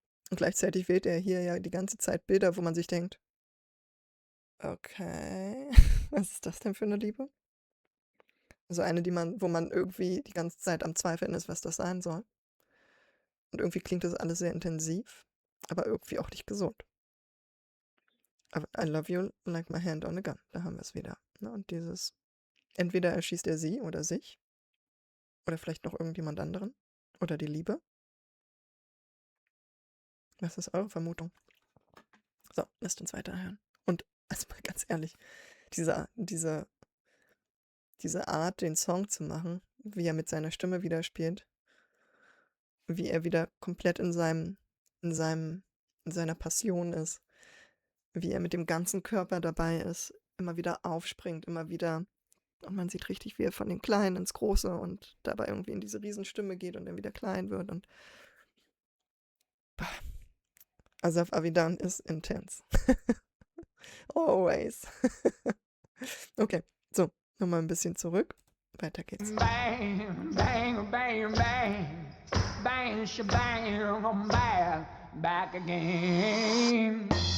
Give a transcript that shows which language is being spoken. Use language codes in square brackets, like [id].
[de] Und gleichzeitig wählt er hier ja die ganze Zeit Bilder, wo man sich denkt, okay, was ist das denn für eine Liebe? Also eine, wo man irgendwie die ganze Zeit am Zweifeln ist, was das sein soll. Und irgendwie klingt das alles sehr intensiv, aber irgendwie auch nicht gesund. [en] Aber I love you like my hand on a gun. [de] Da haben wir es wieder. Ne? Und dieses, entweder erschießt er sie oder sich oder vielleicht noch irgendjemand anderen oder die Liebe. Was ist eure Vermutung? So, lasst uns weiterhören. Und also mal ganz ehrlich, diese Art, den Song zu machen, wie er mit seiner Stimme wieder spielt, wie er wieder komplett in seiner Passion ist, wie er mit dem ganzen Körper dabei ist, immer wieder aufspringt, immer wieder, und man sieht richtig, wie er von dem Kleinen ins Große und dabei irgendwie in diese Riesenstimme geht und dann wieder klein wird und Asaf Avidan ist intens. Always. Okay, so, nochmal ein bisschen zurück. Weiter geht's. [en] Bang, bang, bang, bang. Bang, shebang, I'm back again.